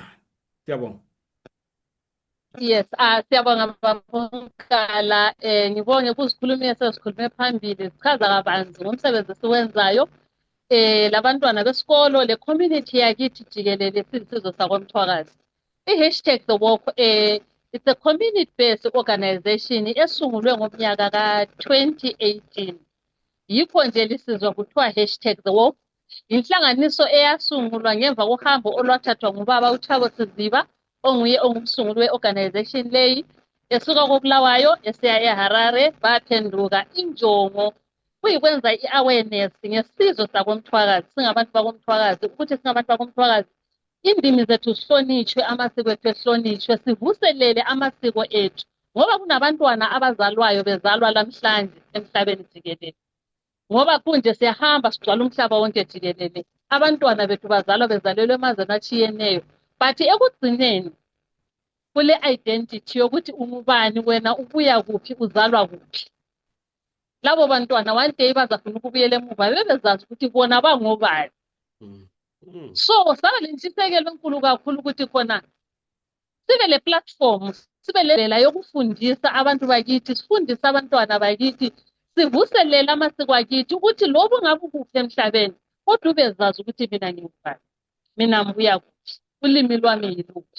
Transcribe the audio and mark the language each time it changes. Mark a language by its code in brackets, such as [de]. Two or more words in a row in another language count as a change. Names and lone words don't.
[nd] Siyabonga. Yes, siyabonga babongala ngibonge kuzikhulumile sesikhulume phambili sichaza kabanzi ngomsebenzi esiwenzayo labantwana besikolo le community yakithi jikelele sisizwe sakwamthwakazi. [en] I-hashtag the walk it's a community based organization [nd] esungulwe ngomnyaka ka-2018. Yikho nje lisizwa kuthiwa hashtag the walk. Inhlanganiso eyasungulwa ngemva kohambo olwathathwa ngubaba uThabo Siziba onguye ongumsunguli we-organization leyi esuka koBulawayo esiya eHarare baphenduka injongo kuyikwenza i-awareness ngesizwe sakomthwakazi singabantu bakomthwakazi ukuthi singabantu bakomthwakazi indimi zethu sihlonitshwe amasiko ethu ehlonitshwe sivuselele amasiko ethu ngoba kunabantwana abazalwayo bezalwa lamhlanje emhlabeni jikelele ngoba kunje siyahamba sigcwala umhlaba wonke jikelele abantwana bethu bazalwa bezalelwe emazweni atshiyeneyo but ekugcineni kule identity yokuthi ungubani wena ubuya kuphi uzalwa kuphi labo bantwana [en] one day [nd] bazafuna ukubuyela emuva bebezazi ukuthi bona bangobani. So saba lentshisekelo enkulu kakhulu ukuthi khona sibe le platform sibe le ndlela yokufundisa abantu bakithi sifundise abantwana bakithi sivuselele amasiko akithi ukuthi lobu ngabe ukuphi emhlabeni kodwa ubezazi ukuthi mina ngingubani mina ngibuya kuphi ulimi lwami yiluphi.